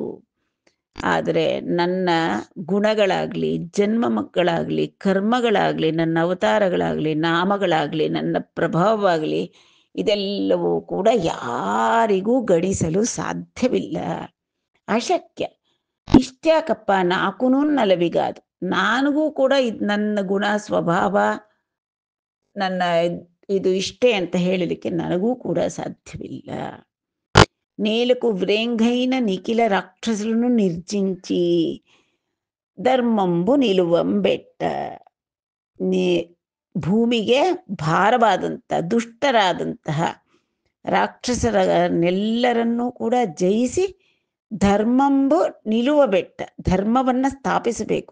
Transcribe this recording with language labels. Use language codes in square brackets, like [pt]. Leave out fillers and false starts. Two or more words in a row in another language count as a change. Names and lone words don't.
[kn] ಆದರೆ ನನ್ನ ಗುಣಗಳಾಗಲಿ, ಜನ್ಮ ಮಕ್ಕಳಾಗಲಿ, ಕರ್ಮಗಳಾಗಲಿ, ನನ್ನ ಅವತಾರಗಳಾಗಲಿ, ನಾಮಗಳಾಗಲಿ, ನನ್ನ ಪ್ರಭಾವವಾಗಲಿ, ಇದೆಲ್ಲವೂ ಕೂಡ ಯಾರಿಗೂ ಗಣಿಸಲು ಸಾಧ್ಯವಿಲ್ಲ, ಅಶಕ್ಯ. ಇಷ್ಟ್ಯಾಕಪ್ಪ [te] నాకును నలవిగాదు, [kn] ನನಗೂ ಕೂಡ ನನ್ನ ಗುಣ ಸ್ವಭಾವ ನನ್ನ ಇದು ಇಷ್ಟೇ ಅಂತ ಹೇಳಲಿಕ್ಕೆ ನನಗೂ ಕೂಡ ಸಾಧ್ಯವಿಲ್ಲ. [te] నేలకు వ్రేంగైన నిఖిల రాక్షసులను నిర్జించి ధర్మంబు నిలువంబెట్ట, [kn] ಭೂಮಿಗೆ ಭಾರವಾದಂಥ ದುಷ್ಟರಾದಂತಹ ರಾಕ್ಷಸರನ್ನೆಲ್ಲರನ್ನೂ ಕೂಡ ಜಯಿಸಿ [te] ధర్మంబు నిలువ బెట్ట, [kn] ಧರ್ಮವನ್ನು ಸ್ಥಾಪಿಸಬೇಕು.